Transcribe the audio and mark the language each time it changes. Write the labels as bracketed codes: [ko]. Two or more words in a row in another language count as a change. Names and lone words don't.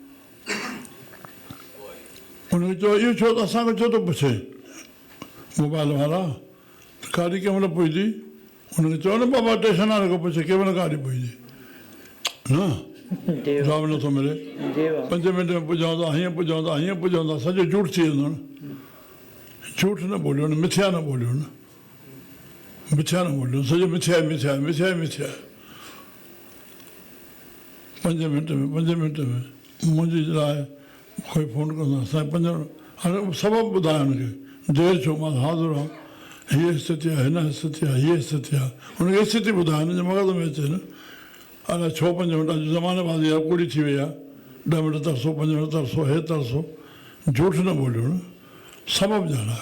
[sd] हुनखे चयो इहो छो त असांखे छो थो पुछे मोबाइल वारा, गाॾी कंहिं महिल पुॼंदी, हुनखे चयो न बाबा स्टेशन वारे खां पुछे कंहिं महिल गाॾी पुॼंदी, न जवाबु नथो मिले। 5 मिंट में पुॼूं था, हीअं पुॼूं था, हीअं पुॼूं था, सॼो झूठ थी वेंदो न। झूठ न ॿोलियो न, मिथ्या न ॿोलियो न, मिथ्या न ॿोलियो, सॼो मिथ्या मिथ्या मिथ्या मिथ्या। 5 मिंट में मुंहिंजी लाइ कोई फ़ोन कंदो, असांजे 5 हाणे सबबु ॿुधायो हुनखे, देरि छो मां हाज़ुर आहियां, हीअ स्थिति आहे, हिन स्थिति आहे, हीअ स्थिति आहे, हुनखे स्थिति ॿुधाए, हिनजे मग़ज़ में अचे न। अलाए छो 5 मिंट अॼु ज़माने बाज़ी आहे, पूरी थी वई आहे, 10 मिंट तरसो, 5 मिंट तरसो, हे तरसो, झूठ न ॿोलियो न, सबबु ॼाणायो।